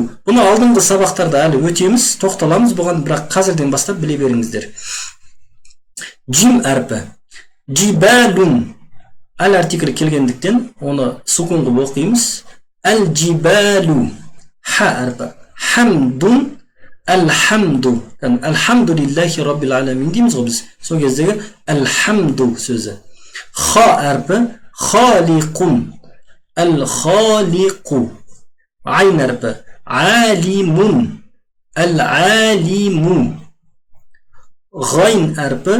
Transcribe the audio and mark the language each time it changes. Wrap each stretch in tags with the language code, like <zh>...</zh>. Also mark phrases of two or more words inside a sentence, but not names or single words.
<kk>Бұны алдыңғы сабақтарда әлі өтеміз, тоқталамыз, бұған бірақ қазірден бастап біле беріңіздер. Джим әрпі. Джибалун. Әл артиклі келгендіктен оны сукун қылып оқимыз. Әл джибалу. Ха әрпі. Хамдун. Әл-хамду.</kk> <ar>الحمد لله رب العالمين</ar> <kk>дейміз ғой біз. Сол кездегі әл-хамду сөзі. Ха әрпі. Халиқун. Әл-халиқу. Айн әрпі. Алимун. Әл-алиму. Ғайн әрпі.</kk>